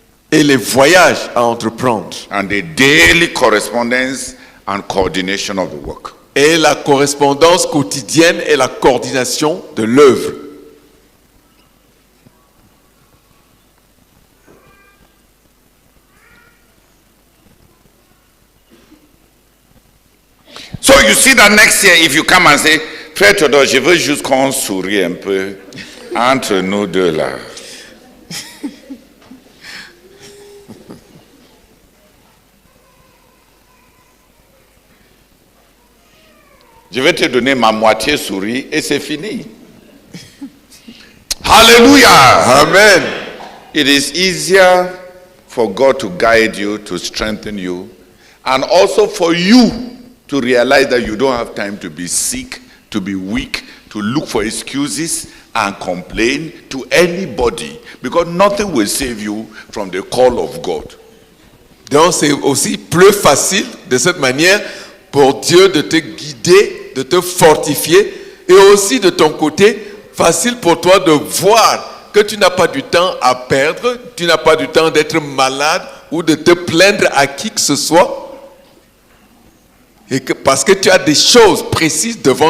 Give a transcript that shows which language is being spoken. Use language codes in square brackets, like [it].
[fr] et les voyages à entreprendre [en] and the daily correspondence and coordination of the work. [fr] et la correspondance quotidienne et la coordination de l'œuvre. [en] So you see that next year, if you come and say, [fr] Frère Théodore, je veux juste qu'on sourie un peu entre nous deux là. Je vais te donner ma moitié souris et c'est fini. Hallelujah! Amen. [en] It is easier for God to guide you, to strengthen you, and also for you to realize that you don't have time to be sick, to be weak, to look for excuses and complain to anybody, because nothing will save you from the call of God. [fr] Donc c'est aussi plus facile de cette manière pour Dieu de te guider, de te fortifier, et aussi de ton côté, facile pour toi de voir que tu n'as pas du temps à perdre, tu n'as pas du temps d'être malade ou de te plaindre à qui que ce soit, et que, parce que tu as des choses précises devant